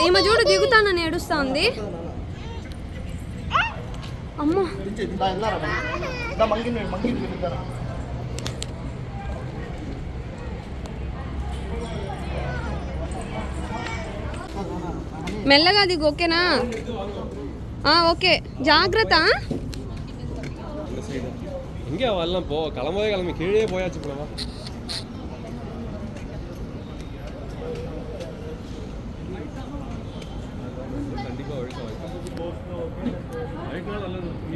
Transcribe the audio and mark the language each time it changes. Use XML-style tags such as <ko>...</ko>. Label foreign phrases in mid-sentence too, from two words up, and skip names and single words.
<te>ఈమె చూడు దిగుతానని ఏడుస్తా ఉంది. అమ్మా మెల్లగా దిగు, ఓకేనా? ఓకే, జాగ్రత్త.</te> <ta>இங்கே வரலாம் போ, கிளம்பி கீழே போயாச்சு போலவா. கண்டிப்பா வழிக்கலாம் நல்லது.</ta>